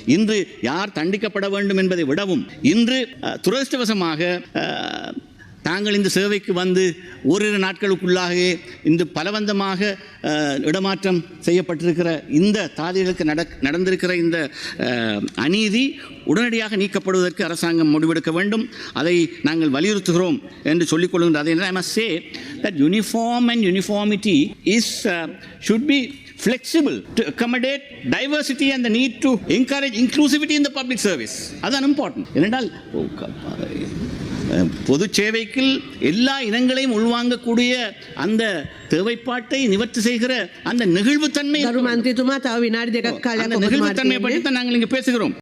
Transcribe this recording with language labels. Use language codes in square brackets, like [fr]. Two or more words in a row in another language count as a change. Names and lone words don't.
[ta] இன்று யார் தண்டிக்கப்பட வேண்டும் என்பதை விடவும் இன்று துரதிர்ஷ்டவசமாக தாங்கள் இந்த சேவைக்கு வந்து ஓரிரு நாட்களுக்குள்ளாக இந்த பலவந்தமாக இடமாற்றம் செய்யப்பட்டிருக்கிற இந்த தாதிகளுக்கு நடந்திருக்கிற இந்த அநீதி உடனடியாக நீக்கப்படுவதற்கு அரசாங்கம் முடிவெடுக்க வேண்டும். அதை நாங்கள் வலியுறுத்துகிறோம் என்று சொல்லிக் கொள்கின்ற அதே நேரம் [en] I must say that uniform and uniformity should be flexible to accommodate diversity and the need to encourage inclusivity in the public service. [ta] அதுதான் இம்பார்ட்டன்ட். ஏனென்றால் பொது சேவைக்கு எல்லா இனங்களையும் உள்வாங்கக்கூடிய அந்த தேவைப்பாட்டை நிவர்த்தி செய்கிற அந்த நெகிழ்வுத்தன்மை, [si] ගරු මන්ත්‍රීතුමා තව විනාඩි 2ක් කාලයක් ඔබතුමාට [ta] நெகிழ்வுத்தன்மையை பற்றி தான் நாங்கள் இங்கே பேசுகிறோம்.